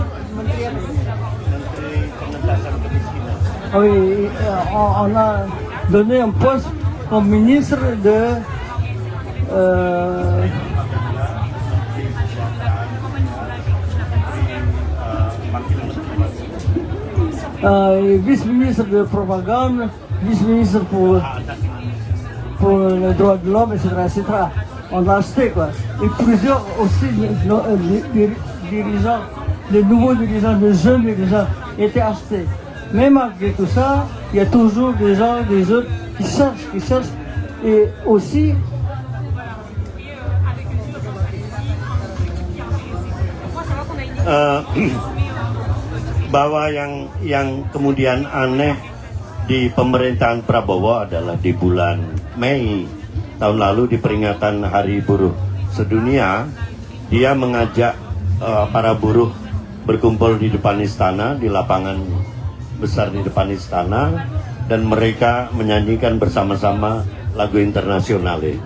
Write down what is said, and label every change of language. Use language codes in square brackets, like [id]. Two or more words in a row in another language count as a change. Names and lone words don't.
[fr] oui, on a donné un poste comme ministre de vice-ministre de propagande, vice-ministre pour les droits de l'homme, etc. On a acheté quoi. Et plusieurs aussi dirigeants, les nouveaux dirigeants, les jeunes dirigeants étaient achetés. Mais malgré tout ça, il y a toujours des gens, des autres qui cherchent. Et aussi, [id] bahwa yang kemudian aneh di pemerintahan Prabowo adalah di bulan Mei tahun lalu di peringatan Hari Buruh Sedunia, dia mengajak para buruh berkumpul di depan istana, di lapangan besar di depan istana, dan mereka menyanyikan bersama-sama lagu Internasionale.